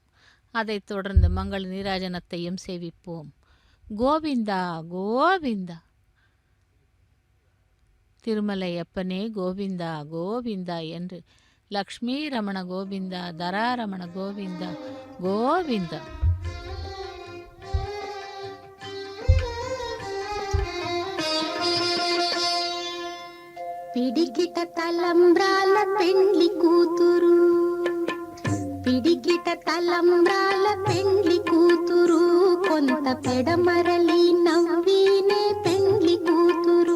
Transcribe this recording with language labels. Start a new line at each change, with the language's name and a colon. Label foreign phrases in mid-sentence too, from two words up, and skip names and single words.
Tamil: அதைத் தொடர்ந்து மங்கள நீராஜனத்தையும் சேவிப்போம். கோவிந்தா கோவிந்தா. திருமலை அப்பனே கோவிந்தா கோவிந்தா என்று லக்ஷ்மி ரமண கோவிந்தா தராரமண கோவிந்தா கோவிந்தா.
Telugu: పిడికిట తలంబ్రాల పెండ్లి కూతురు, పిడికిట తలంబ్రాల పెండ్లి కూతురు, కొంత పెడమరలి నవ్వినే పెండ్లి కూతురు.